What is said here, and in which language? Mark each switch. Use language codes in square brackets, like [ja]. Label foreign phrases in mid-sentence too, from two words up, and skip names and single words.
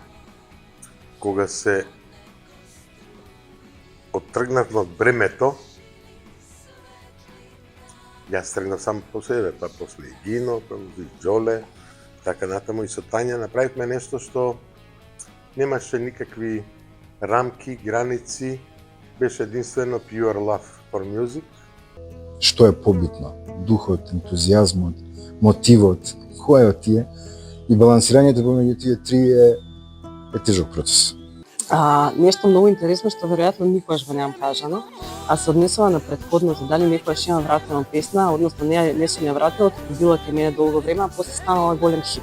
[mk] Кога се оттргнавме од бремето, јас тргнав сам по себе, па после и Гино, па и Джоле, така натаму и со Тања направивме нешто што немаше никакви рамки, граници, беше единствено [en] pure love for music. [mk] Што е побитно? Духот, ентузијазмот, мотивот, кој тие и балансирањето помеѓу тие три е тежок процес. Нешто многу интересно што веројатно никогаш го немам кажано, а се однесува на претходното, дали некојаш имам вратено песна, односно не сум ја вратила, туку била кај мене долго време, а после станала голем хит.